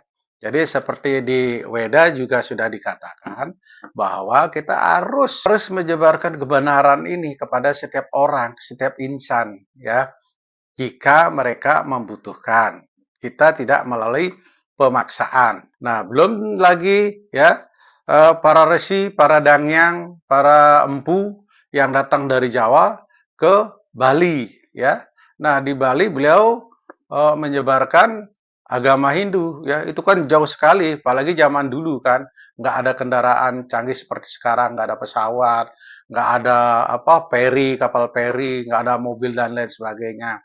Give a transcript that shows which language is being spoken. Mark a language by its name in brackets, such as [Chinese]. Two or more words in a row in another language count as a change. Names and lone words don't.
[Indonesian] Jadi seperti di Weda juga sudah dikatakan bahwa kita harus menyebarkan kebenaran ini kepada setiap orang, setiap insan ya, jika mereka membutuhkan. Kita tidak melalui pemaksaan. Nah, belum lagi ya para resi, para dangyang, para empu yang datang dari Jawa ke Bali ya. Nah, di Bali beliau menyebarkan agama Hindu ya. Itu kan jauh sekali, apalagi zaman dulu kan nggak ada kendaraan canggih seperti sekarang, nggak ada pesawat, nggak ada kapal feri, nggak ada mobil dan lain sebagainya.